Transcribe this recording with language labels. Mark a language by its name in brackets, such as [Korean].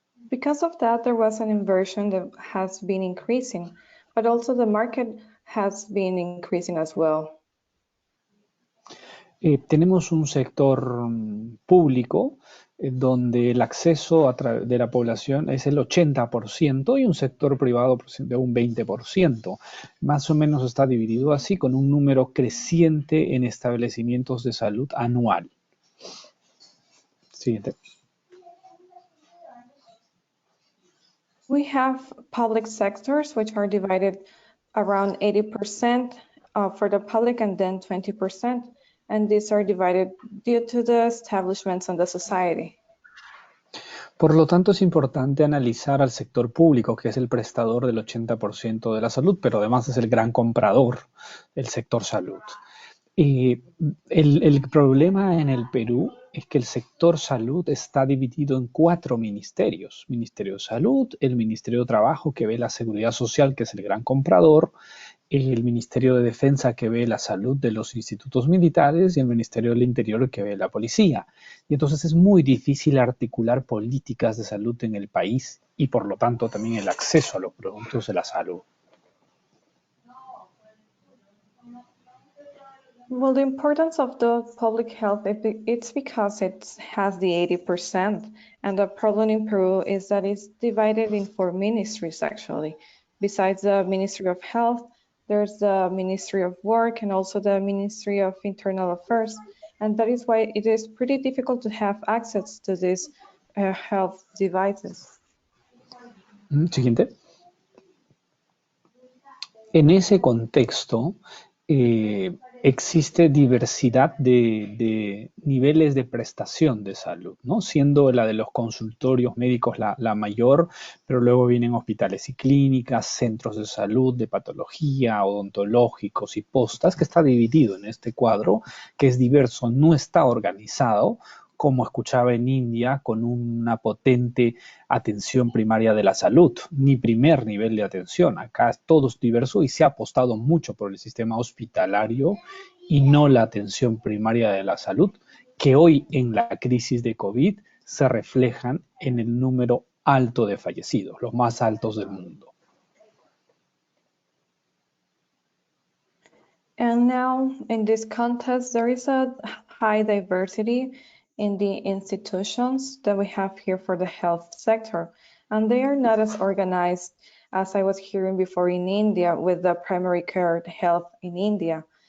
[English] Because of that, there was an inversion that has been increasing, but also the market has been increasing as well. [Spanish] Tenemos un sector público donde el acceso de la población es el 80% y un sector privado de un 20%. Más o menos está dividido así, con un número creciente en establecimientos de salud anual. Siguiente. [English] We have public sectors which are divided around 80% for the public and then 20%. And these are divided due to the establishments in the society. [Spanish] Por lo tanto, es importante analizar al sector público, que es el prestador del 80% de la salud, pero además es el gran comprador del sector salud. El problema en el Perú es que el sector salud está dividido en 4 ministerios. Ministerio de Salud, el Ministerio de Trabajo, que ve la seguridad social, que es el gran comprador, el Ministerio de Defensa, que ve la salud de los institutos militares, y el Ministerio del Interior, que ve la policía. Y entonces es muy difícil articular políticas de salud en el país y por lo tanto también el acceso a los productos de la salud. [English] Well, the importance of the public health, it's because it has the 80%. And the problem in Peru is that it's divided in 4 ministries, actually. Besides the Ministry of Health, there's the Ministry of Work and also the Ministry of Internal Affairs. And that is why it is pretty difficult to have access to these health devices. [Spanish] Siguiente. En ese contexto, existe diversidad de niveles de prestación de salud, ¿no? Siendo la de los consultorios médicos la mayor, pero luego vienen hospitales y clínicas, centros de salud, de patología, odontológicos y postas, que está dividido en este cuadro, que es diverso, no está organizado, como escuchaba en India, con una potente atención primaria de la salud, ni primer nivel de atención. Acá todo es diverso y se ha apostado mucho por el sistema hospitalario y no la atención primaria de la salud, que hoy en la crisis de COVID se reflejan en el número alto de fallecidos, los más altos del mundo. [English] And now, in this context, there is a high diversity in the institutions that we have here for the health sector. And they are not as organized as I was hearing before in India with the primary care health in India.